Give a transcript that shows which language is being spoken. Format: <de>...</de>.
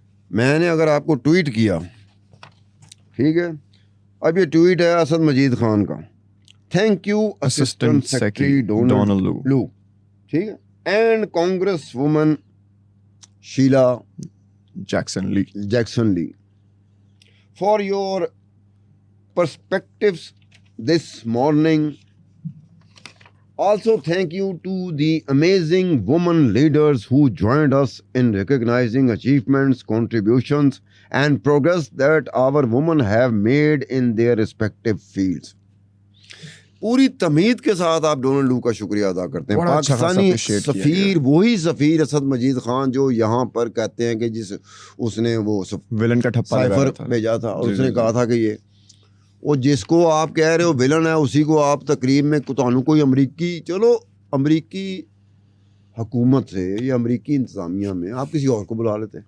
<ur>میں نے اگر آپ کو ٹویٹ کیا, ٹھیک ہے, اب یہ ٹویٹ ہے اسد مجید خان کا,</ur> <en>thank you assistant secretary Donald Lu,</en> <ur>ٹھیک ہے,</ur> <en>And congresswoman Sheila Jackson Lee for your perspectives this morning. Also thank you to the amazing women leaders who joined us in recognizing achievements, contributions and progress that our women have made in their respective fields.</en> <ur>پوری تمہید کے ساتھ آپ Donald لو کا شکریہ ادا کرتے ہیں. پاکستانی سفیر, وہی سفیر اسد مجید خان جو یہاں پر کہتے ہیں کہ جس اس نے وہ ولن کا ٹھپا بھیجا تھا, اور اس نے کہا تھا کہ یہ وہ جس کو آپ کہہ رہے ہو ولن ہے, اسی کو آپ تقریب میں کوئی امریکی, چلو امریکی حکومت سے یا امریکی انتظامیہ میں آپ کسی اور کو بلا لیتے.</ur>